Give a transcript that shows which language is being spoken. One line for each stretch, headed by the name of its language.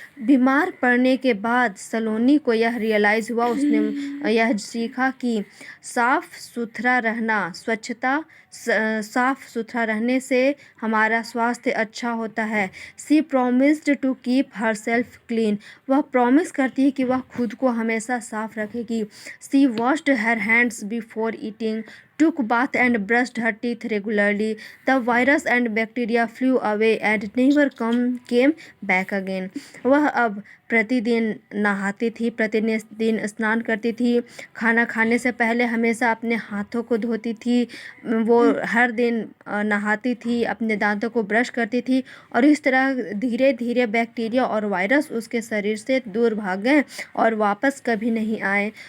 Hindi: बीमार पड़ने के बाद सलोनी को यह रियलाइज़ हुआ, उसने यह सीखा कि साफ़ सुथरा रहना, साफ़ सुथरा रहने से हमारा स्वास्थ्य अच्छा होता है।
English: She promised to keep her self clean.
Hindi: वह प्रॉमिस करती है कि वह खुद को हमेशा साफ रखेगी।
English: She washed her hands before eating, took bath and brushed her teeth regularly. The virus and bacteria flew away and never came back again.
Hindi: वह अब प्रतिदिन नहाती थी, प्रतिदिन स्नान करती थी, खाना खाने से पहले हमेशा अपने हाथों को धोती थी, वो हर दिन नहाती थी, अपने दांतों को ब्रश करती थी और इस तरह धीरे धीरे बैक्टीरिया और वायरस उसके शरीर से दूर भाग गए और वापस कभी नहीं आए।